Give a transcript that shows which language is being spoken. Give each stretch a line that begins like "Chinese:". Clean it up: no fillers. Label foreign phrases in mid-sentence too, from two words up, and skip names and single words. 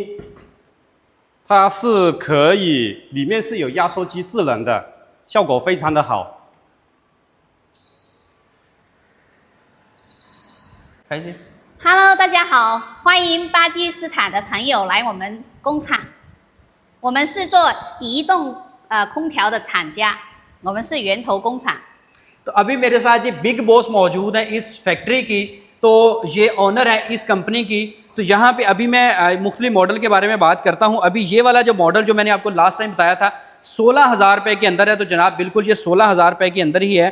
Chinese: 它是可以，里面是有压缩机制冷的，效果非常的好。开始。 Hello， 大家好，欢迎巴基斯坦的朋友来我们工厂。我们是做移动空调的厂家，我们是源头工厂。
Urdu: تو ابھی میرے ساتھ یہ
English: big boss
Urdu: موجود ہے اس فیکٹری کی، تو یہ اونر ہے اس کمپنی کی. تو یہاں پہ ابھی میں مختلف ماڈل کے بارے میں بات کرتا ہوں. ابھی یہ والا جو ماڈل جو میں نے آپ کو
English: last time
Urdu: بتایا تھا 16,000 روپے کے اندر ہے، تو جناب بالکل یہ 16,000 روپے کے اندر ہی ہے.